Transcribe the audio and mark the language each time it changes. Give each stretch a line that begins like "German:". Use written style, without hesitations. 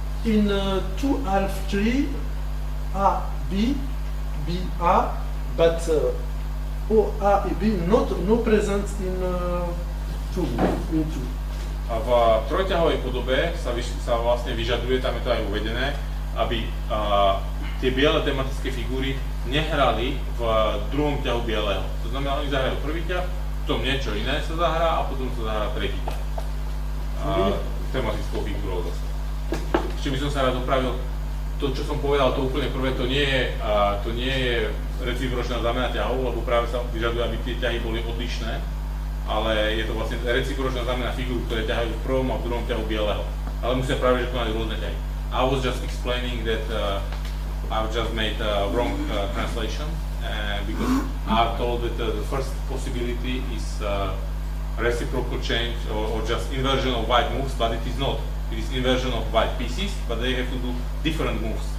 English: In 2 half tree, A, B, B, A, but O, A et B no present in 2.
Slovak: A v trojťahovej podobe sa vlastne vyžaduje, tam je to aj uvedené, aby tie biele tematické figúry nehrali v druhom ťahu bieleho. To znamená, oni zahrajú prvý ťah, potom niečo iné sa zahrá a potom sa zahrá tretí ťah. Tematickou figúrou zase. Ešte by som sa rád opravil, to čo som povedal, to úplne prvé, to nie je recipročná zámena ťahov, lebo práve sa vyžaduje, aby tie ťahy boli odlišné, ale je to vlastne recipročná zámena figúr, ktoré ťahajú v prvom a v druhom ťahu bieleho. Ale musia práve, že konať rôzne ťahy.
English: I was just explaining that I've just made a wrong translation because I've told that the first possibility is reciprocal change or just inversion of white moves, but it is not. It is inversion of white pieces, but they have to do different moves.